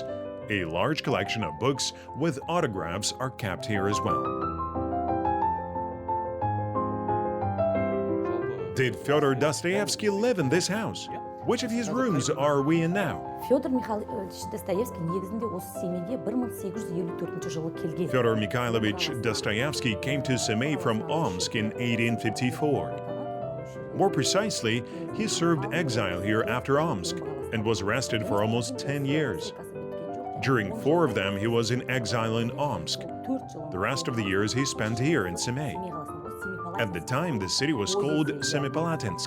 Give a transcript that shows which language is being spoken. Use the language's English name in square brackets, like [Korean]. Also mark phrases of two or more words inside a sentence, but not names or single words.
[English] A large collection of books with autographs are kept here as well. Did Fyodor Dostoevsky live in this house? Which of his rooms are we in now? [Kazakh] Fyodor Mikhailovich Dostoevsky негізінде осы семейге 1854 жылы келген. [English] Fyodor Mikhailovich Dostoevsky came to Semey from Omsk in 1854. More precisely, he served exile here after Omsk and was arrested for almost 10 years. During 4 of them, he was in exile in Omsk. The rest of the years he spent here in Semey. At the time, the city was called Semipalatinsk.